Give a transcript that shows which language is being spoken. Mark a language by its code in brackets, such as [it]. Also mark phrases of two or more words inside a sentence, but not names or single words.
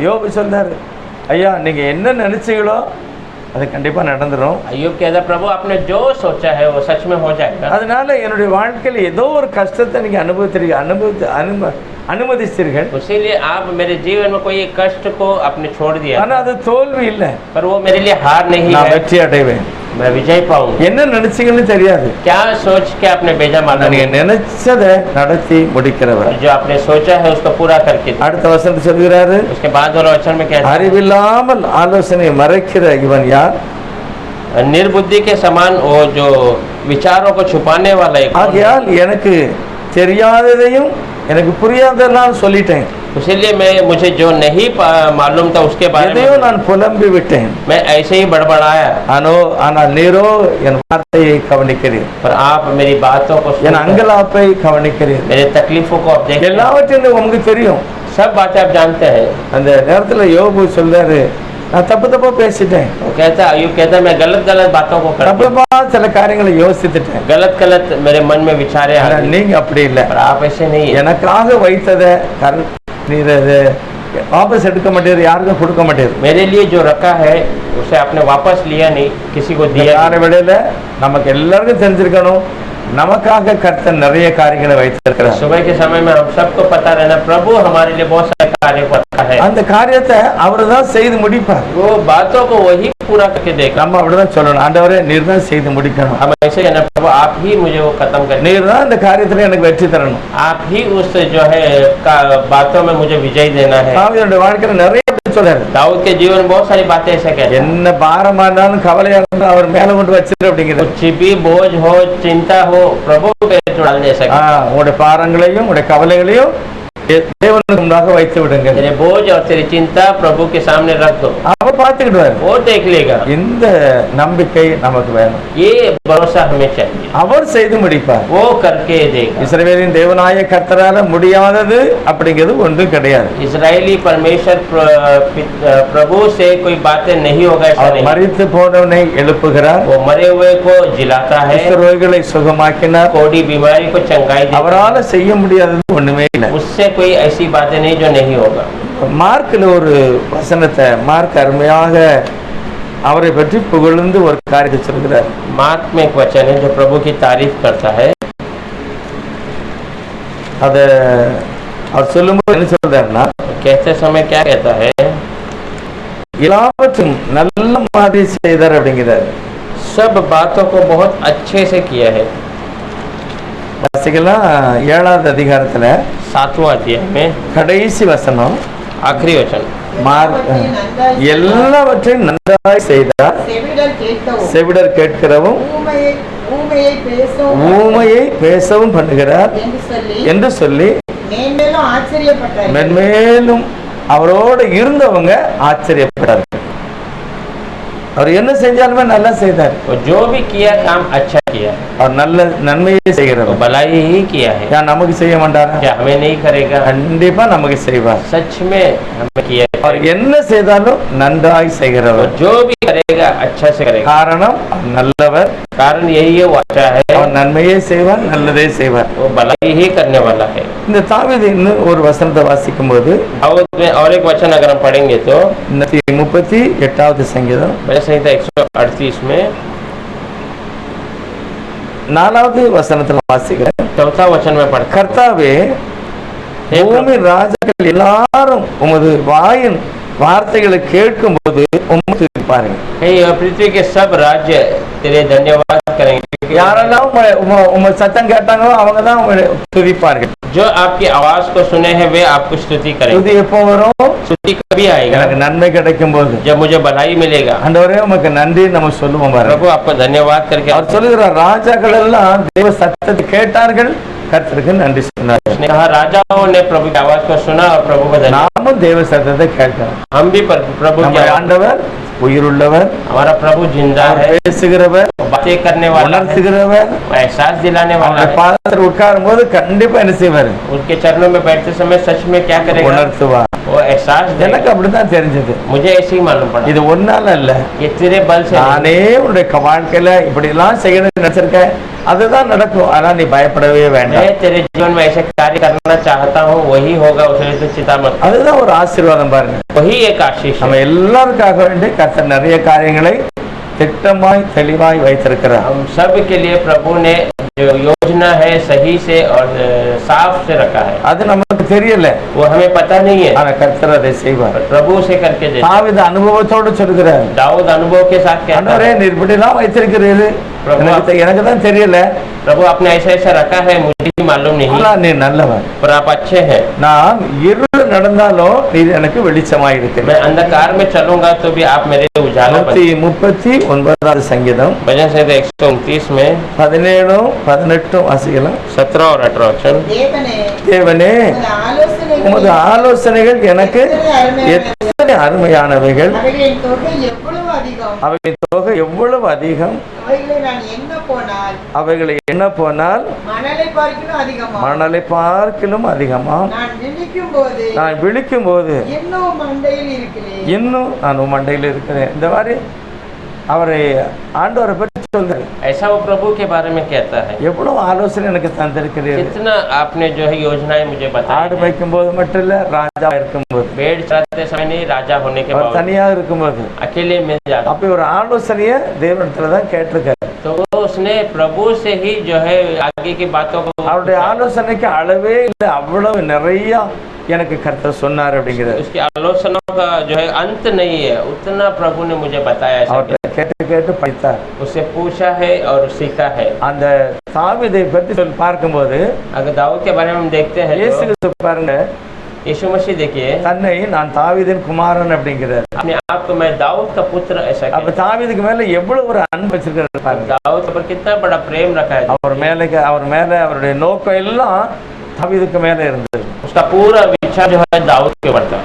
[ta] யோபு சொன்னார், ஐயா நீங்க என்ன நினைச்சீங்களோ அது கண்டிப்பா நடந்துரும். [hi] अय्यूब कहता प्रभु आपने जो सोचा है वो सच में हो जाएगा। [ta] அதனால என்னுடைய வாழ்க்கையில் ஏதோ ஒரு கஷ்டத்தை நீங்க அனுமதிச்சீர்கள். [hi] इसीलिए आप मेरे जीवन में कोई एक कष्ट को आपने छोड़ दिया, [ta] ஆனா அது தோல்வி இல்லை, [hi] पर वो मेरे लिए हार नहीं [ta] நான் [hi] है, [ta] வெற்றி அடைவேன். [hi] मैं विजय पाऊंगा। [ta] என்ன நினைச்சீங்கன்னு தெரியாது, [hi] क्या सोच के आपने भेजा मालूम [ta] நீங்க [hi] नहीं। [ta] நினைச்சதை நடத்தி முடிக்கிறவர். [hi] जो आपने सोचा है उसको पूरा करके दे। [ta] அடுத்த வசனம் சொல்கிறாரு, [hi] उसके बाद वाला वचन में कहता है [ta] அறிவில்லாமல் ஆலோசனை மறைக்கிற இவன் யார்? [hi] निर्बुद्धि के समान वो जो विचारों को छुपाने वाला एक कौन है? [ta] ஆகையால் எனக்கு தெரியாததையும் எனக்கு புரியாததெல்லாம் சொல்லிட்டேன். [hi] इसीलिए मैं मुझे जो नहीं मालूम था उसके बारे [ta] எதையோ [hi] में [ta] நான் புலம்பி விட்டேன். [hi] मैं ऐसे ही बड़बड़ाया, [ta] ஆனால் நீரோ என் வார்த்தையை கவனிக்கிறீர், [hi] पर आप मेरी बातों को [ta] என் [hi] सुनते हैं, [ta] அங்கலாப்பை கவனிக்கிறீர். [hi] मेरे तकलीफों को आप देखते हैं, [ta] எல்லாவற்றையும் உங்களுக்கு தெரியும். [hi] सब बातें आप जानते हैं। [ta] அந்த நேரத்துல யோபு சொல்றாரு, நான் தப்பா பேசிட்டேன், [hi] वो कहता है, अय्यूब कहता है मैं गलत गलत बातों को करता हूं, [ta] தப்பா சில காரியங்களை யோசித்துட்டேன். [hi] गलत गलत मेरे मन में विचारे आ [ta] ஆனா [hi] रहे हैं, [ta] நீங்க அப்படி இல்லை. [hi] पर आप ऐसे नहीं है। [ta] எனக்காக வைத்ததை நீர் அதை வாபஸ் எடுக்க மாட்டேர், யாருக்கும் கொடுக்க மாட்டேர். [hi] मेरे लिए जो रखा है उसे आपने वापस लिया नहीं, किसी को दिया नहीं। [ta] விடையில நமக்கு எல்லாருக்கும் தெரிஞ்சிருக்கணும், நமக்காக கர்த்தர் நிறைய காரியங்களை வைத்திருக்கிறார். [hi] सुबह के समय में हम सबको पता रहना, प्रभु हमारे लिए बहुत सारे कार्य करता है, [ta] அந்த காரியத்தை அவர் தான் செய்து முடிப்பார். [hi] वो बातों को वही पूरा करके देगा। [ta] நம்ம அப்படிதான் சொல்லணும், ஆண்டவரே நீர் தான் செய்து முடிக்கணும், [hi] हम ऐसे कहना, प्रभु आप ही मुझे वो खत्म कर, [ta] நீர் தான் இந்த காரியத்துல எனக்கு வெற்றி தரணும். [hi] आप ही उस जो है बातों में मुझे विजय देना है। [ta] தாவீதுடைய வாழ்க்கையில நிறைய பேர் சொல்றாரு, [hi] दाऊद के जीवन में बहुत सारी बातें ऐसे कहते हैं, [ta] என்ன பாரமா இருந்தாலும் கவலையா இருந்தாலும் அவர் மேல கொண்டு வச்சிரு அப்படிங்கிறது. [hi] कुछ भी बोझ हो, चिंता हो, प्रभु पे डाल दे सके। [ta] உங்களுடைய பாரங்களையும் உங்களுடைய கவலைகளையும் தேவனுக்கு முன்னாக வைத்து விடுங்க. [hi] तेरे बोझ और तेरी चिंता प्रभु के सामने रख दो, [ta] அவர் பார்த்துக்கிடுவார். [hi] वो देख लेगा। [ta] இந்த நம்பிக்கை நமக்கு வேணும். [hi] ये भरोसा हमें चाहिए, [ta] அவர் செய்து முடிப்பார், [hi] वो करके देगा। [ta] இஸ்ரவேலின் தேவனாய கர்த்தரால முடியாதது அப்படிங்கிறது ஒன்றும் கிடையாது. [hi] इजरायली परमेश्वर प्रभु से कोई बातें नहीं होगा ऐसा [ta] அவர் [hi] नहीं। [ta] மரித்து போனவனை எழுப்புகிறார், [hi] वो मरे हुए को जिलाता है, [ta] குஷ்டரோகிகளை சுகமாக்கினார். [hi] कोड़ी बीमारी को चंगाई देता [ta] அவரால செய்ய முடியாதது ஒண்ணுமே இல்லை. [hi] है, उससे कोई ऐसी बातें नहीं जो नहीं होगा। [ta] மார்க்ல ஒரு வசனத்தை மார்க் அருமையாக அவரை பற்றி புகழ்ந்து ஒரு காரியத்தை சொல்கிறார். [hi] मार्क में एक वचन है जो प्रभु की तारीफ करता है। [ta] அத அவர் சொல்லும்போது என்ன சொல்றாருன்னா, [hi] कहते समय क्या कहता है, [ta] எல்லாவற்றும் நல்ல மாதிரி செய்தார் அப்படிங்கிறார். [hi] सब बातों को बहुत अच्छे से किया है। [ta] வாசிக்கலாம் 7வது அதிகாரத்துல [hi] 7वां अध्याय में [ta] கடைசி வசனம், [hi] आखिरी वचन, [ta] மார்க் எல்லாவற்றையும் நன்றாய் செய்தார், செவிடர் கேட்கவும் செவிடர் கேட்கிறவும் ஊமையை பேசவும் பண்ணுகிறார் என்று சொல்லி மேன்மேலும் ஆச்சரியப்பட்டார். மென்மேலும் அவரோடு இருந்தவங்க ஆச்சரியப்பட்டார்கள். அவர் என்ன செஞ்சாலுமே நல்லா செய்தார். [hi] वो जो भी किया काम अच्छा किया है, [ta] அவர் நல்ல நன்மையை [hi] वो [ta] செய்கிறவர். [hi] भलाई ही किया है। [ta] யார் நமக்கு செய்ய மாட்டாரா? [hi] क्या हमें नहीं करेगा? [ta] கண்டிப்பா நமக்கு செய்வார். [hi] सच में हमें किया है। [ta] அவர் என்ன செய்தாலும் நன்றாய் [hi] वो [ta] செய்கிறவர். [hi] जो भी करेगा अच्छा से करेगा, [ta] காரணம் அவர் நல்லவர், [hi] कारण यही है, वो अच्छा है, [ta] அவர் நன்மையே செய்வார், நல்லதே செய்வார். [hi] वो भलाई ही करने वाला है। [ta] இந்த தாவீது இன்னும் ஒரு வசனத்தை வாசிக்கும் போது [hi] दाऊद में और एक वचन अगर हम पढ़ेंगे तो [ta] 38வது சங்கீதம் [hi] भजन संहिता 138 में [ta] 4வது வசனத்துல வாசிக்கிறேன். [hi] 4वां वचन में पढ़ते हैं, [ta] கர்த்தாவே, பூமி ராஜாக்கள் எல்லாரும் உமது வாயின் வார்த்தைகளை கேட்கும் போது உம்மை துதிப்பார்கள். [hi] हे पृथ्वी के सब राज्य तेरे धन्यवाद करेंगे। [ta] யாரெல்லாம் உம சத்தம் கேட்டாங்களோ அவங்க தான் உம்மை துதிப்பார்கள். [hi] जो आपकी आवाज को सुने हैं वे आपको स्तुति करेंगे। [ta] துதி எப்போ வரும்? [hi] स्तुति कभी आएगा? [ta] எனக்கு நன்மை கிடைக்கும் போது. [hi] जब मुझे भलाई मिलेगा। [ta] ஆண்டவரே உமக்கு நன்றி நம்ம சொல்லுவோம் பாருங்க. [hi] प्रभु आपको धन्यवाद करके [ta] அவர் சொல்லுகிறார், ராஜாக்கள் எல்லாம் தேவ சத்தத்தை கேட்டார்கள், கர்த்தருக்கு நன்றி சொன்னார்கள். [hi] उसने कहा राजाओं ने प्रभु की आवाज को सुना और प्रभु को धन्यवाद। [ta] நாமும் தேவ சத்தத்தை கேட்கிறோம். [hi] हम भी प्रभु की [ta] நம்ம [hi] आवाज, [ta] ஆண்டவர் உயிருள்ளவர், [hi] हमारा प्रभु जिंदा [ta] அவர் [hi] है, [ta] பேசுகிறவர், [hi] बातें करने वाला है, [ta] உணர்த்துகிறவர். [hi] एहसास दिलाने वाला [ta] அவருடைய [hi] है। [ta] பாதத்தில் உட்காரும் போது கண்டிப்பா என்ன செய்வார்? [hi] उनके चरणों में बैठते समय सच में क्या करेगा? [ta] உணர்த்துவார். [hi] वो एहसास देगा। [ta] எனக்கு அப்படித்தான் தெரிஞ்சது. [hi] मुझे ऐसे ही मालूम पड़ा, [ta] இது ஒன்னால அல்ல, [hi] ये तेरे बल से नहीं। [ta] நானே உன்னுடைய வாழ்க்கையில இப்படி எல்லாம் செய்யணும்னு நினைச்சிருக்கேன், அதுதான் நடக்கும். ஆனா நீ பயப்படவே வேண்டாம். [hi] मैं तेरे जीवन में ऐसे कार्य करना चाहता हूँ, वही होगा, उसमें तो चिंता मत कर। [ta] அதுதான் ஒரு ஆசீர்வாதம் பாருங்க. [hi] वही एक आशीष है। [ta] நம்ம எல்லாருக்காக வேண்டி கர்த்தர் நிறைய காரியங்களை திட்டமாய் தெளிவாய் வைத்திருக்கிறார். [hi] हम सब के लिए प्रभु ने जो योजना है सही से और साफ से रखा है। [ta] அது நமக்கு தெரியல, [hi] वो हमें पता नहीं है, [ta] ஆனா கர்த்தர் அதை செய்வார். [hi] पर प्रभु से करके दे। [ta] தாவீது அனுபவத்தோடு சொல்கிறார், [hi] दाऊद अनुभव के साथ कहता [ta] ஆண்டவரே [hi] है, [ta] நீர் இப்படி எல்லாம் வைத்திருக்கிறீர்கள், எனக்கு தான் தெரியல, [hi] प्रभु आपने ऐसा ऐसा रखा है, मुझे भी मालूम नहीं, [ta] ஆனா நீ நல்லவர். [hi] पर आप अच्छे हैं। [ta] நாம் இருள் நடந்தாலும் நீர் எனக்கு வெளிச்சமாயிருக்கிறீர். [hi] मैं अंधकार में चलूंगा तो भी आप मेरे लिए उजाला बन। [ta] 139வது சங்கீதம் [hi] भजन संहिता 129 में [ta] 17 18 வாசிக்கலாம். [hi] 17 और 18 वचन। [ta] தேவனே தேவனே உமது உமது ஆலோசனைகள் ஆலோசனைகள் எனக்கு எத்தனை அருமையானவைகள், அவைகளின் தொகை எவ்வளவு அதிகம், அவைகளின் தொகை எவ்வளவு அதிகம், அவைகளை நான் எண்ண போனால் அவைகளை எண்ண போனால் மணலை பார்க்கிலும் அதிகமா, மணலை பார்க்கிலும் அதிகமா, நான் நினைக்கும் போது நான் விழிக்கும் போது இன்னும் மண்டையில் இருக்கிறேன். இன்னும் நான் உன் மண்டையில் இருக்கிறேன். இந்த மாதிரி அவரை ஆண்டவரை பற்றி சொல்றாரு. [hi] ऐसा वो प्रभु के बारे में कहता है। [ta] எவ்வளவு ஆலோசனை எனக்கு தந்திருக்கிறீர்கள். [hi] कितना आपने जो है योजनाएं मुझे बताई [ta] ஆடு [hi] हैं। [ta] மேய்க்கும் போது மட்டும் இல்ல, ராஜா இருக்கும்போது, [hi] भेड़ चराते समय नहीं, राजा होने के [ta] அவர் [hi] बाद [ta] தனியாக இருக்கும்போது [hi] अकेले में जाता। [ta] அப்படி ஒரு ஆலோசனையை தேவனிடத்துல தான் கேட்டிருக்காரு. [hi] तो उसने प्रभु से ही जो है आगे की बातों को [ta] அவருடைய ஆலோசனைக்கு அளவே இல்லை, அவ்வளவு நிறைய எனக்கு கர்த்தர் சொன்னார் அப்படிங்கிறது. [hi] उसकी आलोचनाओं का जो है अंत नहीं है, उतना प्रभु ने मुझे बताया। ऐसा [ta] அவர்கிட்ட கேட்டு கேட்டு படித்தார். [hi] उससे पूछा है और सीखा है। [ta] அந்த தாவீதை பற்றி சொல்லி பார்க்கும்போது [hi] अगर दाऊद के बारे में हम देखते हैं [ta] இயேசு [hi] तो [ta] கிறிஸ்து பாருங்க, [hi] यीशु मसीह देखिए [ta] தன்னை நான் தாவீதின் குமாரன் அப்படிங்கிறார். [hi] अपने आप को मैं दाऊद का पुत्र ऐसा [ta] அப்ப [hi] कहता [ta] தாவீதுக்கு மேல எவ்வளவு ஒரு அன்பு வச்சிருக்காரு [hi] है। [ta] பாருங்க. [hi] दाऊद पर कितना बड़ा प्रेम रखा है। [ta] அவர் மேல அவருடைய நோக்கம் எல்லாம் தாவீதுக்கு மேல இருந்தது. [hi] उसका पूरा विचार जो है दाऊद के ऊपर था।